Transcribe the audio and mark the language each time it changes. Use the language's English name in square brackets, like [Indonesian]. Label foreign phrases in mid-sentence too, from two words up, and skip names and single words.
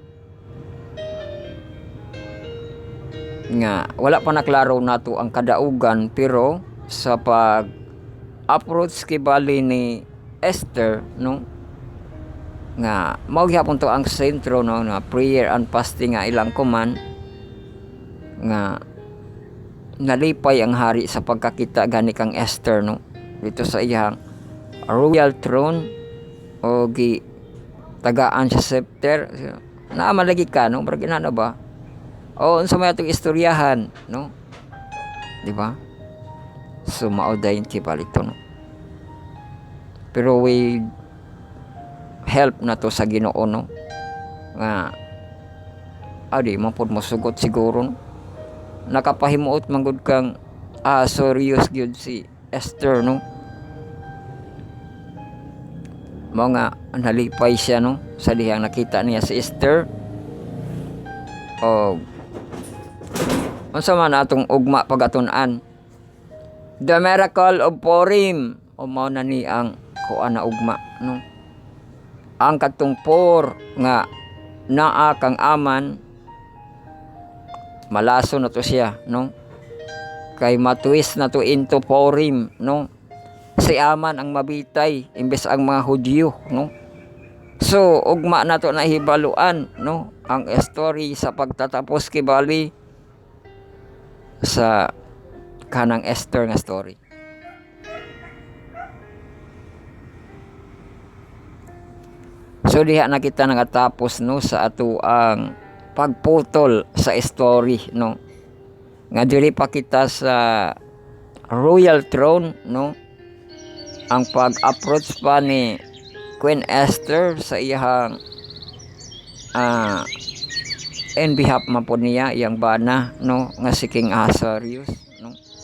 [Cebuano] Nga wala pa naklaro nato ang kadaugan, pero sa pag approach kibali ni Esther, no, nga mao gyapon to ang sentro, no, na [English] prayer and fasting [Cebuano] nga ilang kuman nga nalipay ang hari sa pagkakita gani kang Esther, no, dito sa iyang [English] royal throne [Cebuano] o gi tagaan sa scepter. Naamalagi ka, no, barag inano ba? O unsa may atong istoryahan, no? Di ba? So mao dayon kibali to, no. Pero we help na to sa Ginoo, no, nga adi man pud mosugot siguro, no? Nakapahimuot man gud kang serious gyud si Esther, no. Mao nga nalipay siya, no, sa dihang nakita niya si Esther. O unsa man atong ugma pagatun-an, The Miracle of Purim, o mao na ni ang kuan na ugma, no. Ang katungpor nga naa kang aman malaso na to siya, no, kay matwist na to into Purim, no. Si aman ang mabitay imbes ang mga Hudyo, no. So ugma na to na hibaluan, no, ang story sa pagtatapos kibali sa kanang Esther nga story. So diha na kita nagatapos, no, sa ato ang pagputol sa story, no, nga dili pa kita sa [English] royal throne, [Cebuano] no, ang pag-approach pa ni Queen Esther sa iyang [English] in behalf [Cebuano] man po niya iyang bana, no, nga si King Ahasuerus, no.